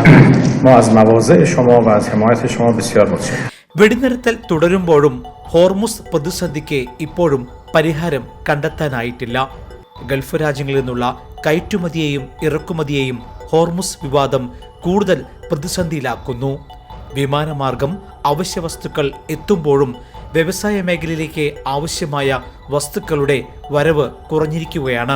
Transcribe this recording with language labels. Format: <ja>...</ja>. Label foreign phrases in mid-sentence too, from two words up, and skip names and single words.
<fa>ما از مواضع شما و از حمایت شما بسیار متشکرم.</fa> <ml>വെടിനിർത്തൽ തുടരുമ്പോഴും ഹോർമുസ് പ്രതിസന്ധിക്ക് ഇപ്പോഴും പരിഹാരം കണ്ടെത്താനായിട്ടില്ല. ഗൾഫ് രാജ്യങ്ങളിൽ നിന്നുള്ള കയറ്റുമതിയെയും ഇറക്കുമതിയെയും ഹോർമുസ് വിവാദം കൂടുതൽ പ്രതിസന്ധിയിലാക്കുന്നു. വിമാനമാർഗം അവശ്യ വസ്തുക്കൾ എത്തുമ്പോഴും വ്യവസായ മേഖലയിലേക്ക് ആവശ്യമായ വസ്തുക്കളുടെ വരവ് കുറഞ്ഞിരിക്കുകയാണ്.</ml>